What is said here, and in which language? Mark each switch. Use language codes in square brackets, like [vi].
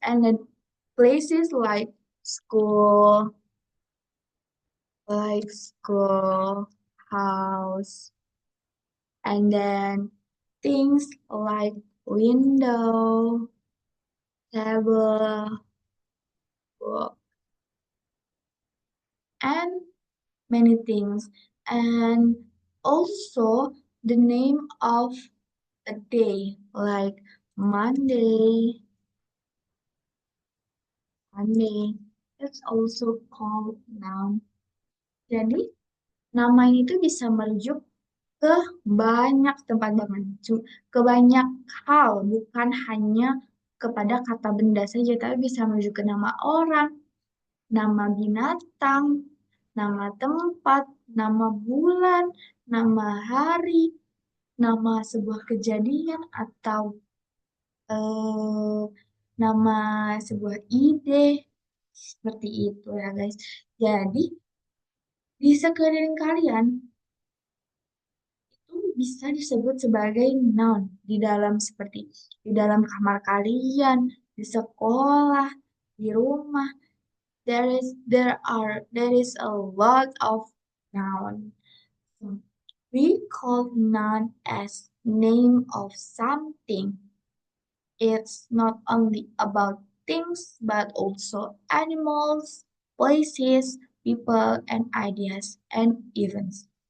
[en] And then places school, school, house, and then things like window, table, book, and many things. And also the name of a day like Monday, Monday. It's also called noun. [id] Jadi nama ini tuh bisa merujuk ke banyak tempat banget, ke banyak hal, bukan hanya kepada kata benda saja, tapi bisa merujuk ke nama orang, nama binatang, nama tempat, nama bulan, nama hari, nama sebuah kejadian, atau eh, nama sebuah ide, seperti itu ya guys. Jadi, di sekeliling kalian itu bisa disebut sebagai noun di dalam kamar kalian, di sekolah, di rumah. [en] There is a lot of noun. So, we call noun as name of something. It's not only about things but also animals, places, people, and ideas and events.